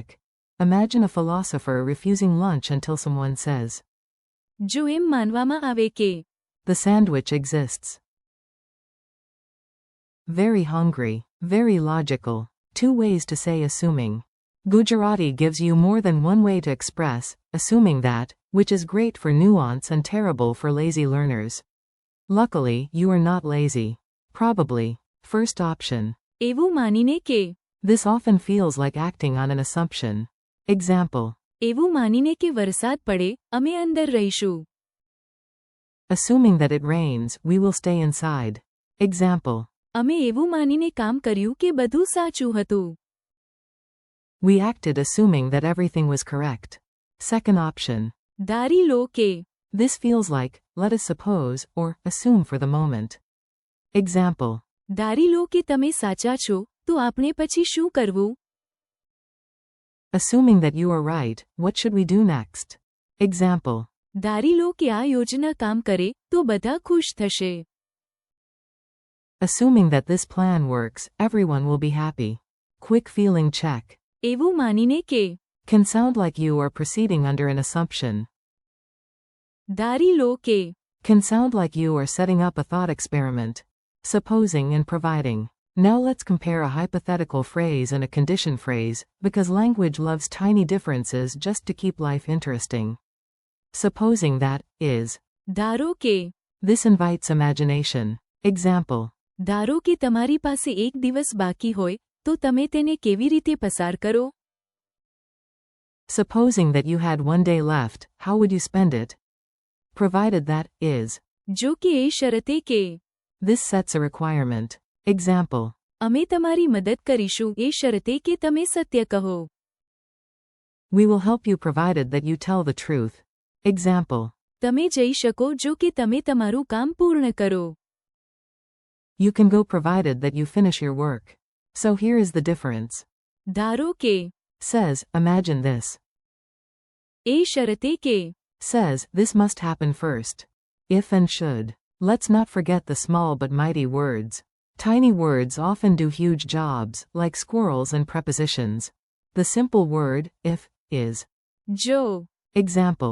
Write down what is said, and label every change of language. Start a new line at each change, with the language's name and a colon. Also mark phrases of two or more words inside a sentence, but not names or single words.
English: Imagine a philosopher refusing lunch until someone says,
Gujarati: જો એમ માનવામાં આવે કે.
English: the sandwich exists. Very hungry. Very logical. 2 ways to say assuming. Gujarati gives you more than one way to express, assuming that, which is great for nuance and terrible for lazy learners. Luckily, you are not lazy. Probably. First option.
Gujarati: એવું માનીને કે.
English: This often feels like acting on an assumption. Example.
Gujarati: એવું માનીને કે વરસાદ પડે અમે અંદર રહીશું.
English: Assuming that it rains, we will stay inside. Example.
Gujarati: અમે એવું માનીને કામ કર્યું કે બધું સાચું હતું.
English: We acted assuming that everything was correct. Second option.
Gujarati: ધારી લો કે.
English: This feels like, let us suppose, or assume for the moment. Example.
Gujarati: ધારી લો કે તમે સાચા છો, તો આપણે પછી શું કરવું?
English: Assuming that you are right, what should we do next? Example.
Gujarati: ધારી લો કે આ યોજના કામ કરે, તો બધા ખુશ થશે.
English: Assuming that this plan works, everyone will be happy. Quick feeling check.
Gujarati: એવું માનીને કે.
English: Can sound like you are proceeding under an assumption.
Gujarati: ધારી લો કે.
English: Can sound like you are setting up a thought experiment. Supposing and providing. Now let's compare a hypothetical phrase and a condition phrase, because language loves tiny differences just to keep life interesting. Supposing that, is.
Gujarati: ધારો કે.
English: This invites imagination. Example.
Gujarati: ધારો કે તમારી પાસે એક દિવસ બાકી હોય, તો તમે તેને કેવી રીતે પસાર કરો?
English: Supposing that you had one day left, how would you spend it? Provided that, is.
Gujarati: જો કે એ શરતે કે.
English: This sets a requirement. Example.
Gujarati: અમે તમારી મદદ કરીશું એ શરતે કે તમે સત્ય કહો.
English: We will help you provided that you tell the truth. Example.
Gujarati: તમે જઈ શકો જો કે તમે તમારું કામ પૂર્ણ કરો.
English: You can go provided that you finish your work. So here is the difference.
Gujarati: ધારો કે.
English: Says, imagine this.
Gujarati: એ શરતે કે.
English: Says, this must happen first. If and should. Let's not forget the small but mighty words. Tiny words often do huge jobs, like squirrels and prepositions. The simple word, if, is.
Gujarati: જો.
English: Example.